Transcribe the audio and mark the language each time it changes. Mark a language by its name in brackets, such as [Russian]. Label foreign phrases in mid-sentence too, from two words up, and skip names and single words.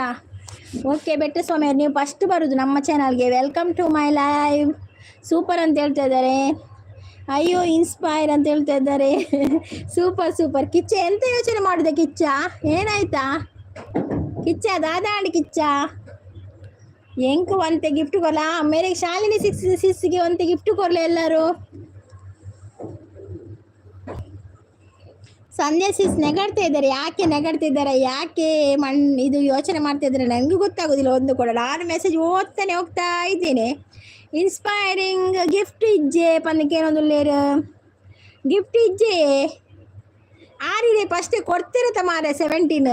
[Kannada] ಓಕೆ ಬೆಟ್ಟಸ್ವಾಮಿ ಅವರು, ನೀವು ಫಸ್ಟ್ ಬರೋದು ನಮ್ಮ ಚಾನಲ್ಗೆ. [English] welcome to my live. [Kannada] ಸೂಪರ್ ಅಂತ ಹೇಳ್ತಾ ಇದ್ದಾರೆ. ಅಯ್ಯೋ ಇನ್ಸ್ಪೈರ್ ಅಂತ ಹೇಳ್ತಾ ಇದ್ದಾರೆ. ಸೂಪರ್. ಕಿಚ್ಚ ಎಂತ ಯೋಚನೆ ಮಾಡಿದೆ? ಕಿಚ್ಚ ಏನಾಯ್ತಾ? [Tulu] ಕಿಚ್ಚ ದಾದಾಂಡಿ ಕಿಚ್ಚ ಎಂಕ್ ಒಂತೆ ಗಿಫ್ಟ್ ಕೊರ್ಲ ಮೇರೆ ಶಾಲಿನಿ ಸಿಸ್ಗೆ ಒಂತೆ ಗಿಫ್ಟ್ ಕೊರ್ಲೆ ಎಲ್ಲರೂ. [Kannada] ಸಂಧ್ಯಾ ಸಿಸ್ ನೆಗಾಡ್ತಾ ಇದ್ದಾರೆ. ಯಾಕೆ ನೆಗಾಡ್ತಾ ಇದ್ದಾರೆ, ಯಾಕೆ ಇದು ಯೋಚನೆ ಮಾಡ್ತಾ ಇದ್ದಾರೆ ನನಗೂ ಗೊತ್ತಾಗೋದಿಲ್ಲ ಒಂದು ಕೂಡ. ನಾನು ಮೆಸೇಜ್ ಓದ್ತಾನೆ ಹೋಗ್ತಾ ಇದ್ದೇನೆ. [Tulu] ಇನ್ಸ್ಪೈರಿಂಗ್ ಗಿಫ್ಟ್ ಇಜ್ಜೆ ಪನ್ನಕ್ಕೇನೊಂದು ಲೇರು ಗಿಫ್ಟ್ ಇಜ್ಜೆ ಆರಿದೆ ಫಸ್ಟ್ ಕೊಡ್ತಿರತ್ತ ಮಾರೆ 17.